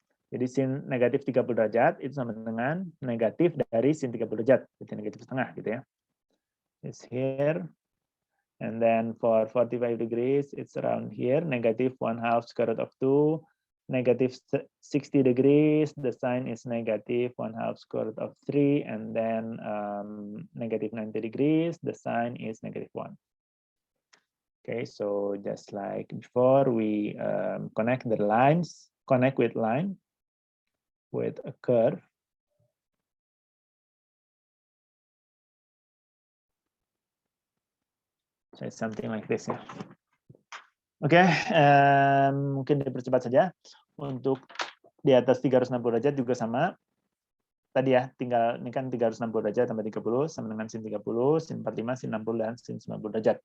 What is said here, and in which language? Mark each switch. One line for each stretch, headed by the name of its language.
Indonesian: Jadi sin negatif 30 derajat itu sama dengan negatif dari sin 30 derajat, jadi negatif setengah gitu ya.
English: It's here. And then for 45 degrees, it's around here, negative 1/2 square root of 2. Negative 60 degrees, the sign is negative 1/2 square root of 3. And then negative 90 degrees, the sign is negative 1. Okay, so just like before, we connect the lines, connect with line, with a curve. So it's something like this ya.
Indonesian: Oke, mungkin dipercepat saja. Untuk di atas 360 derajat juga sama. Tadi ya, tinggal ini kan 360 derajat tambah 30 sama dengan sin 30, sin 45, sin 60 dan sin 90 derajat.